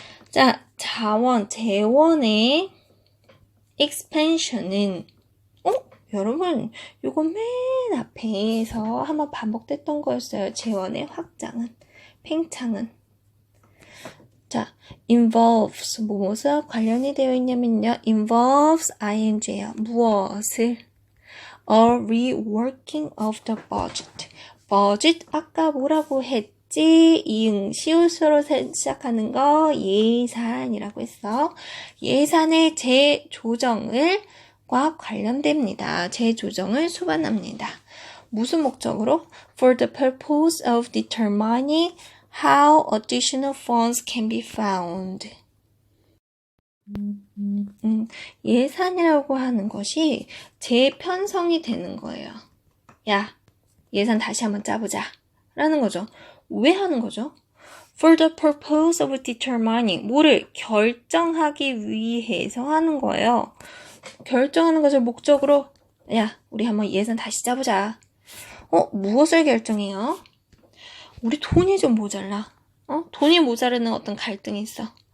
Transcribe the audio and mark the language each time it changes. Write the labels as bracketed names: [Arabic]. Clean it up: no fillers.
[Korean] 자, 재원의 expansion은 여러분, 요거 맨 앞에서 한번 반복됐던 거였어요. 재원의 확장은, 팽창은. 자, involves, 무엇과 관련이 되어 있냐면요. involves ing예요. 무엇을? [English] a reworking of the budget. [Korean] budget, 아까 뭐라고 했지? 이응, 시옷으로 시작하는 거 예산이라고 했어. 예산의 재조정을 과 관련됩니다. 재조정을 수반합니다. 무슨 목적으로? [English] For the purpose of determining how additional funds can be found. [Korean] 예산이라고 하는 것이 재편성이 되는 거예요. 야, 예산 다시 한번 짜보자. 라는 거죠. 왜 하는 거죠? [English] For the purpose of determining. [Korean] 뭐를 결정하기 위해서 하는 거예요. 결정하는 것을 목적으로 야, 우리 한번 예산 다시 짜보자. 무엇을 결정해요? 우리 돈이 좀 모자라. 돈이 모자르는 어떤 갈등이 있어.